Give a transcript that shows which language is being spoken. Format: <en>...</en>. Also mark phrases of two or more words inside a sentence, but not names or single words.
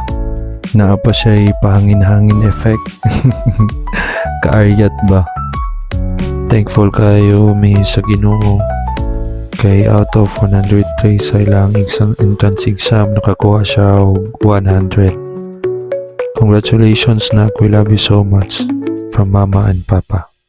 <ceb>Naa pa siya pahangin-hangin effect. Kaaryat ba? Thankful kayo mi sa Ginoo kay</ceb> <en>out of 100 trays</en> <ceb>sa ilang</ceb> <en>entrance exam</en> <ceb>nakakuha siya og 100.</ceb> <en>Congratulations, Nak. We love you so much. From Mama and Papa.</en>